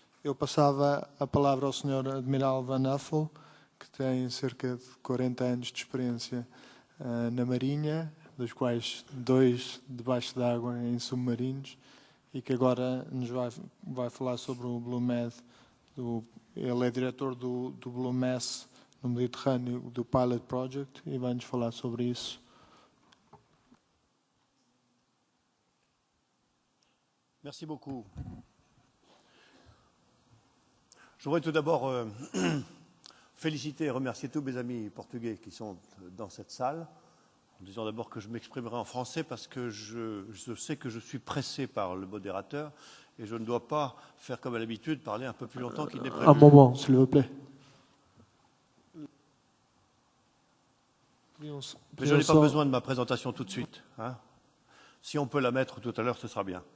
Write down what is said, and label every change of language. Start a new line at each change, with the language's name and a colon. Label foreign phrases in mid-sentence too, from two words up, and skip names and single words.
Portuguese: Eu passava a palavra ao Sr. Admiral Van Uffel, que tem cerca de 40 anos de experiência na Marinha, dos quais 2 debaixo d'água em submarinos, e que agora nos vai falar sobre o Blue Med. Ele é diretor do Blue Mass no Mediterrâneo, do
English: Pilot Project,
Portuguese: e vai-nos falar sobre isso.
French: Merci beaucoup. Je voudrais tout d'abord féliciter et remercier tous mes amis portugais qui sont dans cette salle, en disant d'abord que je m'exprimerai en français parce que je sais que je suis pressé par le modérateur et je ne dois pas faire comme à l'habitude, parler un peu plus longtemps qu'il n'est prévu. Un moment, s'il vous plaît. Mais je n'ai pas besoin de ma présentation tout de suite. Hein. Si on peut la mettre tout à l'heure, ce sera bien.